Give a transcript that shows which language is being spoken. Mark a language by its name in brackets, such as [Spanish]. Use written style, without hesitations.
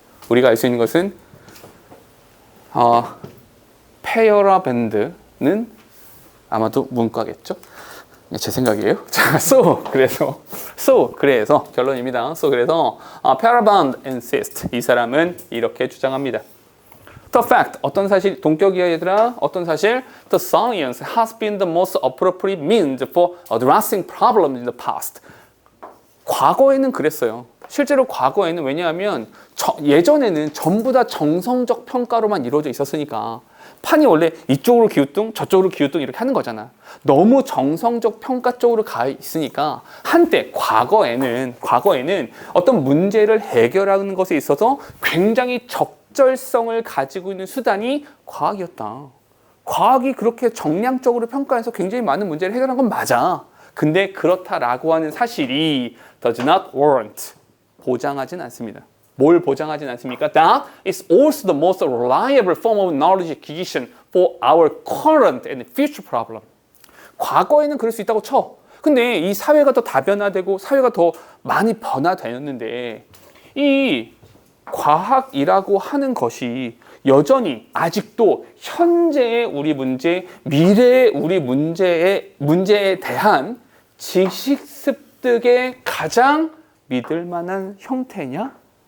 [Korean] 우리가 알 수 있는 것은 페어라밴드는 아마도 문과겠죠. 제 생각이에요. 자, 그래서 결론입니다. 그래서 페어라밴드 [English] insists [Korean] 이 사람은 이렇게 주장합니다. [English] The fact [Korean] 어떤 사실 동격이야 얘들아. 어떤 사실 [English] the science has been the most appropriate means for addressing problems in the past. [Korean] 과거에는 그랬어요. 실제로 과거에는 왜냐하면 예전에는 전부 다 정성적 평가로만 이루어져 있었으니까 판이 원래 이쪽으로 기우뚱 저쪽으로 기우뚱 이렇게 하는 거잖아. 너무 정성적 평가 쪽으로 가 있으니까 한때 과거에는 어떤 문제를 해결하는 것에 있어서 굉장히 적절성을 가지고 있는 수단이 과학이었다. 과학이 그렇게 정량적으로 평가해서 굉장히 많은 문제를 해결한 건 맞아. 근데 그렇다라고 하는 사실이 [English] does not warrant [Korean] 보장하진 않습니다. 뭘 보장하진 않습니까? [English] That is also the most reliable form of knowledge acquisition for our current and future problem. [Korean] 과거에는 그럴 수 있다고 쳐. 근데 이 사회가 더 다변화되고 사회가 더 많이 변화되었는데 이 과학이라고 하는 것이 여전히 아직도 현재의 우리 문제, 미래의 우리 문제에 대한 지식 습득의 가장 믿을 만한 형태냐?